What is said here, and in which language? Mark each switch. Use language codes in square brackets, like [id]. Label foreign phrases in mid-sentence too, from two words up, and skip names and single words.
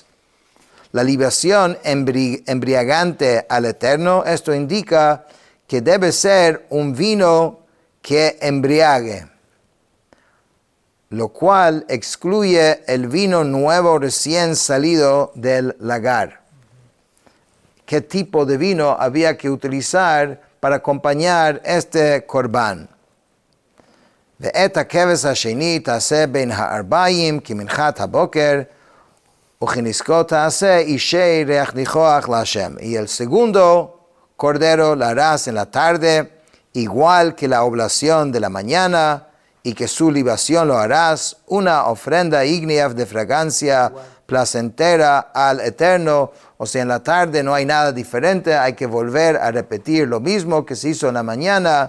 [es] La libación embriagante al Eterno, esto indica que debe ser un vino que embriague, lo cual excluye el vino nuevo recién salido del lagar. ¿Qué tipo de vino había que utilizar para acompañar este corbán? [he] ואת הכבש השני תעשה בין הארבעים כמנחת הבוקר, וכנזקו תעשה אישי ריח ניחוח להשם. [es] Y el segundo cordero la harás en la tarde, igual que la oblación de la mañana, y que su libación lo harás una ofrenda ígnea de fragancia placentera al Eterno. O sea, en la tarde no hay nada diferente, hay que volver a repetir lo mismo que se hizo en la mañana.